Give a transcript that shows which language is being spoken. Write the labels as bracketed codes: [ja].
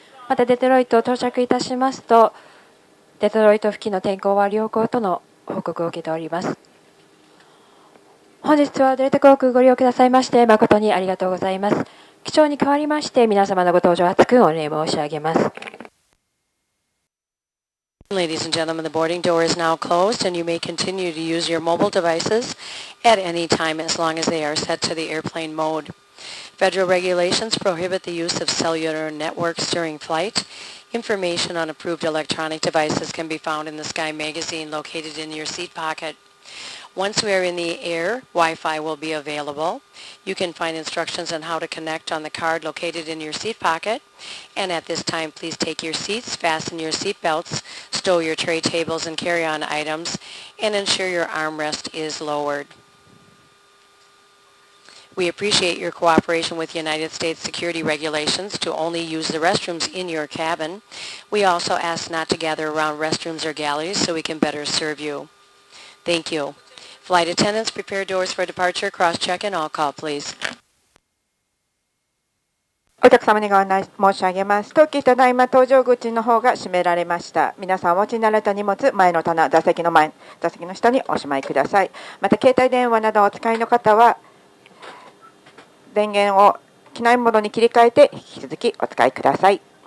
[ja] またデトロイト到着いたしますと、デトロイト付近の天候は良好との報告を受けております。本日はデルタ航空ご利用くださいまして誠にありがとうございます。機長に代わりまして皆様のご搭乗厚くお礼申し上げます。 [en] Ladies and gentlemen, the boarding door is now closed and you may continue to use your mobile devices at any time as long as they are set to the airplane mode. Federal regulations prohibit the use of cellular networks during flight. Information on approved electronic devices can be found in the Sky magazine located in your seat pocket. Once we are in the air, Wi-Fi will be available. You can find instructions on how to connect on the card located in your seat pocket. And at this time, please take your seats, fasten your seat belts, stow your tray tables and carry-on items, and ensure your armrest is lowered. We appreciate your cooperation with United States security regulations to only use the restrooms in your cabin. We also ask not to gather around restrooms or galleries so we can better serve you. Thank you. Flight attendants, prepare doors for departure. Cross-check and all call, please. [ja] お客様にご案内申し上げます。当機ただいま搭乗口の方が閉められました。皆さんお持ちになられた荷物、前の棚、座席の下におしまいください。また携帯電話などをお使いの方は電源を機内モードに切り替えて引き続きお使いください。